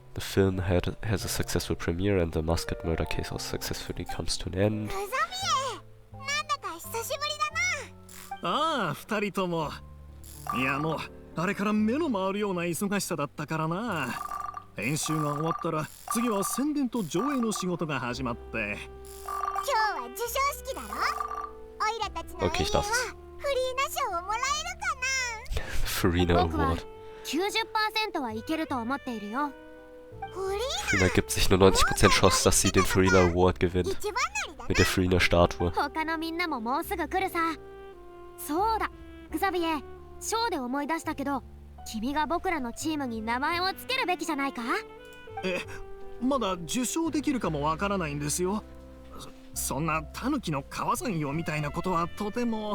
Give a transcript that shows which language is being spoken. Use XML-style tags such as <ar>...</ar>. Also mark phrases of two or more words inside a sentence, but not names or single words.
<en>film has a successful premiere and the Musket murder case also successfully comes to an end.</en> <ja>ああ、二人とも。いやもう、あれから目の回るような忙しさだったからな。編集が終わったら、次は宣伝と上映の仕事が始まって。今日は授賞式だろ。オイラたちの映画はフリーナ賞をもらえるかな。</ja> <de>Farina Award.</de> <ja>90% はいけると思っているよ。</ja> <de>Farina gibt sich nur 90% Chance, dass sie den Farina Award gewinnt. Mit der Farina Statue.</de> <ja>他のみんなももうすぐ来るさ。そうだ、グザビエ、ショーで思い出したけど、君が僕らのチームに名前を付けるべきじゃないか？まだ受賞できるかもわからないんですよ。そんなタヌキの川山用みたいなことはとても。</ja>